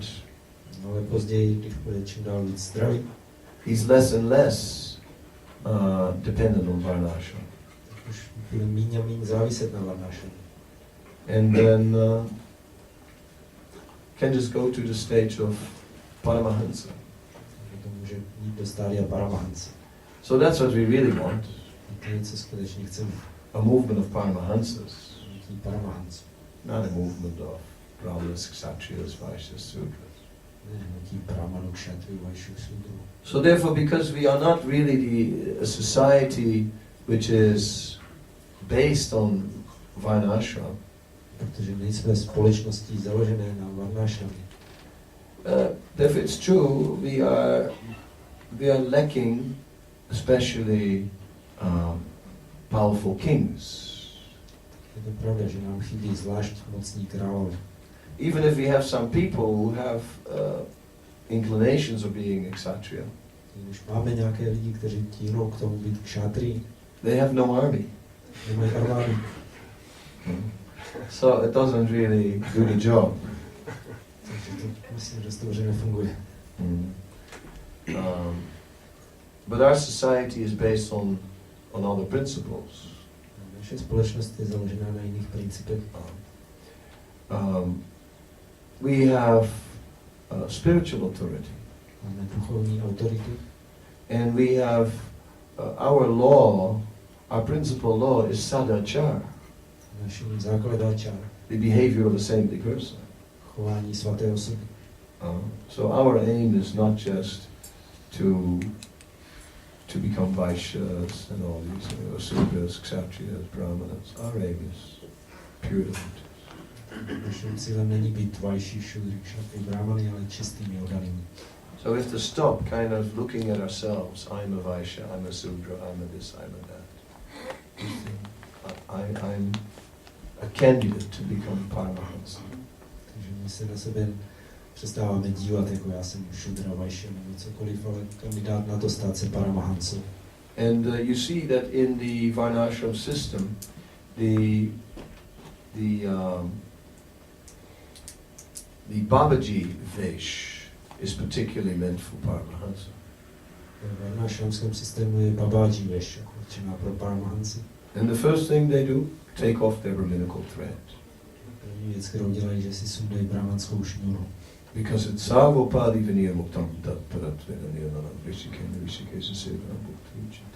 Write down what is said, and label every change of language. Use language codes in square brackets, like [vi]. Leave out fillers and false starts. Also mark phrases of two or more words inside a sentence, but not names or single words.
[cs] Ale později, když bude čím dál víc zdravý, [en] he's less and less dependent on Varna ashram. [cs] už bude míň a míň záviset na Varnášramu. [en] And then can just go to the stage of Paramahansa. [cs] To může jít do stádia Paramahansa. [en] So that's what we really want, [cs] To je, co skutečně chceme. [en] a movement of Paramahansas, [cs] Paramahansa. [en] not a movement of Brahmanas, Kshatriyas, Vaishyas, Sudras. [cs] Ne, hnutí Brahmanů, Kšatriů, Vajšů, Sudrů. [en] So therefore, because we are not really a society which is based on Varna ashram, [cs] Protože nejsme společností založené na Varnášramě. [en] therefore it's true, we are lacking especially powerful kings. [cs] Je to pravda, že nám chybí zvlášť mocní králové. [en] Even if we have some people who have inclinations of being kshatriya, [cs] Když máme nějaké lidi, kteří tíhnou k tomu být kšátrí, [en] they have no army. [cs] nemají armádu. [en] So it doesn't really do the job. [cs] Takže to myslím, že to nefunguje. [en] But our society is based on other principles. [cs] Naše společnost je založená na jiných principech. [en] We have spiritual authority. [cs] Máme duchovní autoritu. [en] And we have our law, our principal law is sadachara. [cs] Naším základačár [en] the behavior of a saintly person. [cs] Chování svaté osoby. [en] So our aim is not just to become Vaishyas and all these Sudras, Kshatriyas, Brahmanas. Our aim is pure devotees. [cs] Naším cílem není být Vaishí, Šudry, Kshatri, Brahmany, ale čistými oddanými. [en] So we have to stop kind of looking at ourselves. I'm a Vaishya, I'm a Sudra, I'm a this, I'm a that. I'm a candidate to become Paramahansa. [cs] Takže my se na sebe přestáváme dívat, jako já jsem Šudra, Vaishya nebo cokoliv, ale kandidát na to stát se Paramahansou. [en] And you see that in the Varnashram system, the Babaji Vesh is particularly meant for Paramahansa. [cs] V varnášramském systému je Babaji Vesh, jako určená pro Paramahansi. [en] And the first thing they do, take off their Brahminical thread. [cs] První věc, kterou dělají, že si sundají brahmanskou šňůru. [en] Because it's [sa] सर्वोपाधि विनिर्मुक्तं तत् परत्वेनियनम् हृषीकेश सेवनं भक्ति उच्यते.